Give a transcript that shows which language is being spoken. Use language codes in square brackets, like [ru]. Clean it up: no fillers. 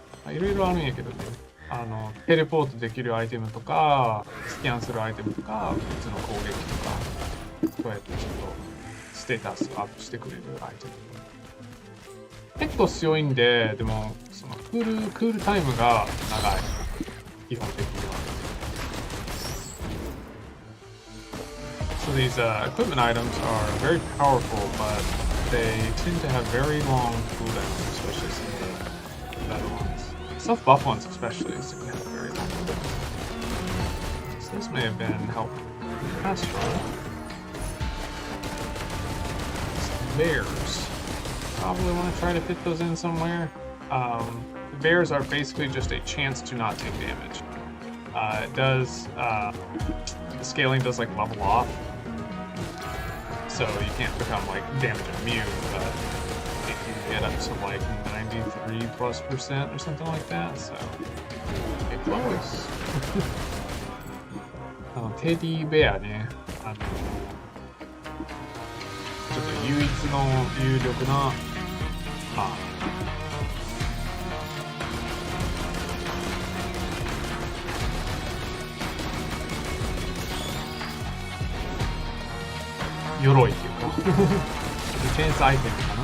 [ja] いろいろあるんやけどね、テレポートできるアイテムとか、スキャンするアイテムとか、普通の攻撃とか、こうやってちょっとステータスをアップしてくれるアイテム。結構強いんで、でも、そのクールタイムが長い。基本的には。 [en] So these equipment items are very powerful, but they tend to have very long cooldowns, especially some of the better ones. Self-buff ones especially seem to have very long cooldowns. So this may have been helped past run. Some bears. Probably want to try to fit those in somewhere. The bears are basically just a chance to not take damage. It does, the scaling does like level off so you can't become like damage immune, but if you get up to like 93+% or something like that, so get close. [ja] テディベアね、ちょっと唯一の有力な、まあ、鎧っていうかディフェンスアイテムかな。